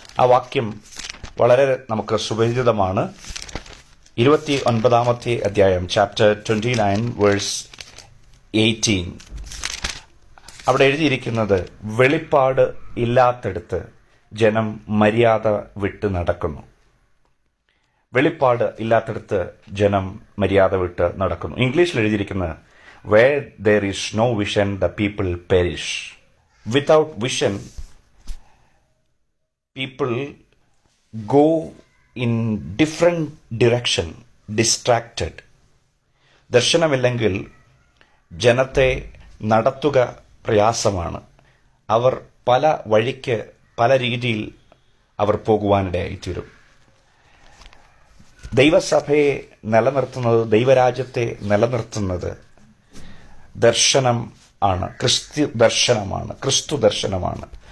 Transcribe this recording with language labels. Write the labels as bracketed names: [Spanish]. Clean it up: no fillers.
[Malayalam] ആ വാക്യം വളരെ നമുക്ക് സുപരിചിതമാണ്. 29 അധ്യായം, ചാപ്റ്റർ 29 വേഴ്സ് 18. അവിടെ എഴുതിയിരിക്കുന്നത്, വെളിപ്പാട് ഇല്ലാത്തടുത്ത് ജനം മര്യാദ വിട്ട് നടക്കുന്നു. വെളിപ്പാട് ഇല്ലാത്തടുത്ത് ജനം മര്യാദ വിട്ട് നടക്കുന്നു. ഇംഗ്ലീഷിൽ എഴുതിയിരിക്കുന്നത്, [English] where there is no vision the people perish. Without vision people go in different direction, distracted. [Malayalam] ദർശനമില്ലെങ്കിൽ ജനത്തെ നടത്തുക പ്രയാസമാണ്. അവർ പല വഴിക്ക് പല രീതിയിൽ അവർ പോകുവാനിടയായിത്തീരും. ദൈവസഭയെ നിലനിർത്തുന്നത്, ദൈവരാജ്യത്തെ നിലനിർത്തുന്നത് ദർശനം ആണ്, ക്രിസ്തു ദർശനമാണ്, ക്രിസ്തു ദർശനമാണ്.